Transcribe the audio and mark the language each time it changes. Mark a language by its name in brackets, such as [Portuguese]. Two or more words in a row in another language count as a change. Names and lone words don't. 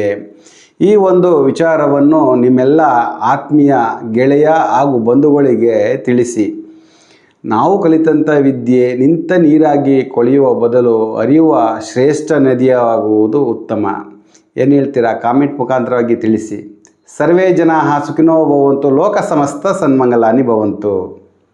[Kannada] ಈ ಒಂದು ವಿಚಾರವನ್ನು ನಿಮ್ಮೆಲ್ಲ ಆತ್ಮೀಯ ಗೆಳೆಯ ಹಾಗೂ ಬಂಧುಗಳಿಗೆ ತಿಳಿಸಿ. ನಾವು ಕಲಿತಂಥ ವಿದ್ಯೆ ನಿಂತ ನೀರಾಗಿ ಕೊಳೆಯುವ ಬದಲು ಹರಿಯುವ ಶ್ರೇಷ್ಠ ನದಿಯಾಗುವುದು ಉತ್ತಮ. ಏನು ಹೇಳ್ತೀರಾ? ಕಾಮೆಂಟ್ ಮುಖಾಂತರವಾಗಿ ತಿಳಿಸಿ. [Sanskrit] ಸರ್ವೇ ಜನಾಃ ಸುಖಿನೋ ಭವಂತು, ಲೋಕ ಸಮಸ್ತ ಸನ್ಮಂಗಲಾನಿ ಭವಂತು.